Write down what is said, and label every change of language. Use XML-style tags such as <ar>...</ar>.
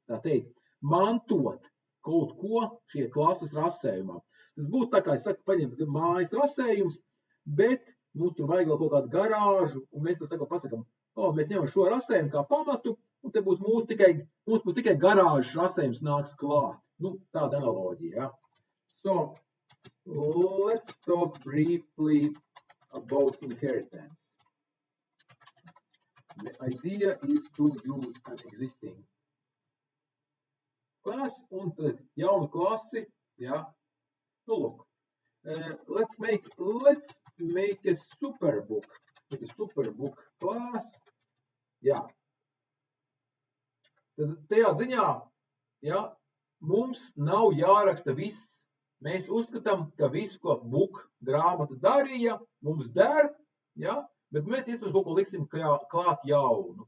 <lv>Tā teikt, mantot kaut ko šie klases rasējumā. Tas būtu tā kā, es saku, paņemt mājas rasējums, bet mums tur vajag vēl kaut kādu garāžu, un mēs pasakam, mēs ņemam šo rasējumu kā pamatu, un te būs mums būs tikai garāžas rasējums nāks klāt. Tāda analoģija, ja.</lv> <en>So, let's talk briefly about inheritance. The idea is to use an existing class,</en> <lv>un tad jaunu klasi, ja.</lv> <en>Look, let's make a superbook. With a superbook class, jā.</en> <lv>Tad tajā ziņā, ja, mums nav jāraksta viss. Mēs uzskatām, ka viss, ko book grāmata darīja, mums der, ja, bet mēs iespējams kaut ko liksim klāt jaunu.</lv>